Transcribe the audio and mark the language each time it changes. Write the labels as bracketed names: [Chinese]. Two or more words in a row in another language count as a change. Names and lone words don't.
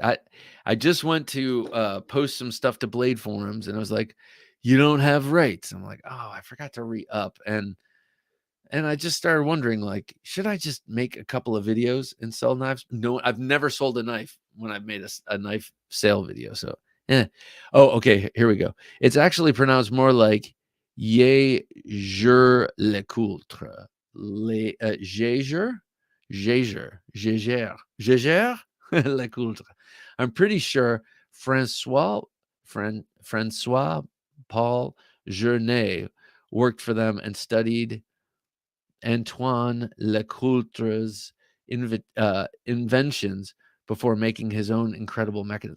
[English] I just went to post some stuff to Blade Forums, and I was like, you don't have rates. I'm like, oh, I forgot to re-up. And I just started wondering, like, should I just make a couple of videos and sell knives? No, I've never sold a knife when I've made a knife sale video. So, Oh, okay. Here we go. It's actually pronounced more like "Ye jure le coultre." Le Jaeger, le coultre. I'm pretty sure Francois Paul Journet worked for them and studied Antoine Lecoultre's inventions before making his own incredible mechanism.